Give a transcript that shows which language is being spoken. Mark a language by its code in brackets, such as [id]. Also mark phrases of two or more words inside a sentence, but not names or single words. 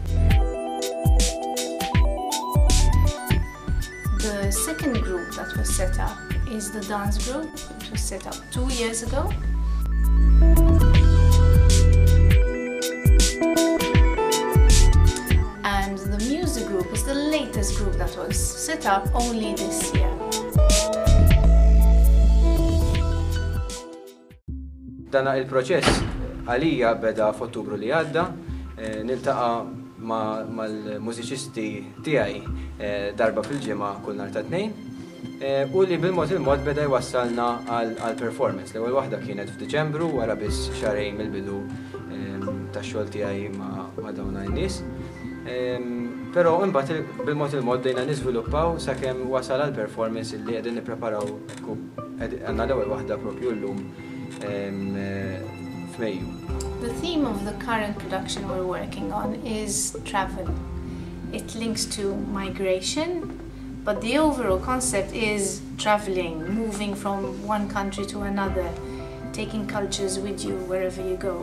[en] The second group that was set up is the dance group, which was set up 2 years ago. And the music group is the latest group that was set up only this year. [mt] Dana il-proċess għalija beda f'Ottubru li għadda, niltaqa' mal-mużiċisti tiegħi darba fil-ġimgħa kull nhar ta' tnejn, u li bil-mod il-mod beda jwassalna għal-performance. L-ewwel waħda kienet f'Diċembru wara biss xahrejn mill-bidu tax-xogħol tiegħi ma' dawn in-nies. Però imbagħad bil-mod il-mod dejna niżviluppaw sakemm wasal għall-performance li qegħdin nippreparaw għandna l-ewwel waħda proprju llum f'Mejju. [en] The theme of the current production we're working on is travel. It links to migration, but the overall concept is traveling, moving from one country to another, taking cultures with you wherever you go.